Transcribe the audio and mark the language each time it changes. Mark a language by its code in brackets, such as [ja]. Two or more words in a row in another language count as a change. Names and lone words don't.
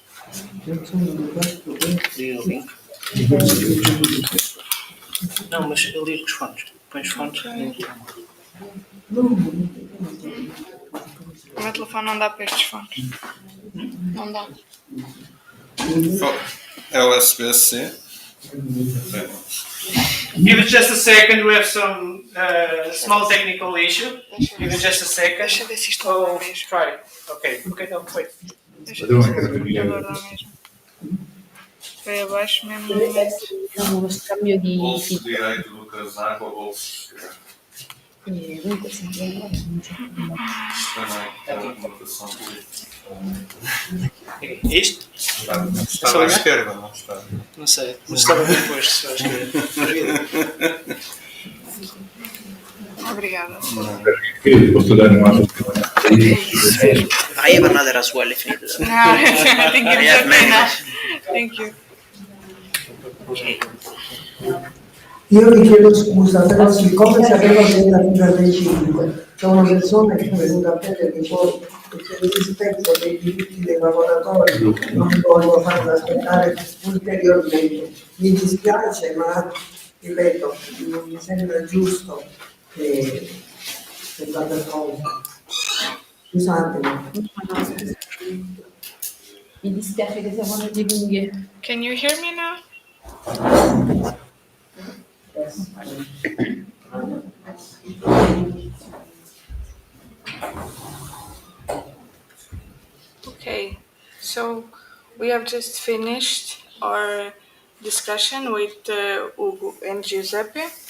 [pt] Liga o link. Não, mas eu ligo os fones. Põe os fones e então. O meu telefone não dá para estes fones. Não dá. LSBC. [en] Give it just a second, we have some small technical issue. Give it just a second. [pt] Deixa eu ver se isto [en] Oh, [pt] não dá mesmo. [en] try. Okay, no, wait. [pt] Deixa eu ver se agora dá mesmo. Foi abaixo mesmo no momento. [it] Diciamo uno scambio di [pt] Bolso [it] feedback. [pt] direito do casaco ou bolso esquerdo. [it] Comunque sempre non c'è problema. [pt] Também, é uma conotação política. Isto? Está à esquerda, não está? Não sei, mas estava bem posto, acho que. Obrigada. [it] Posso dare un altro? [en] I have another as well if needed. No, I think I it's have okay many. now. Thank you. [it] Io vi chiedo scusa, però siccome sapevo che era fino alle 5, c'è una persona che è venuta a prendermi poi, perché il rispetto dei diritti dei lavoratori non mi voglio far aspettare ulteriormente. Mi dispiace, ma ripeto, non mi sembra giusto che vada pronto. Scusatemi. Mi dispiace che siamo andati lunghi. [en] Can you hear me now? Okay, so we have just finished our discussion with Ugo and Giuseppe.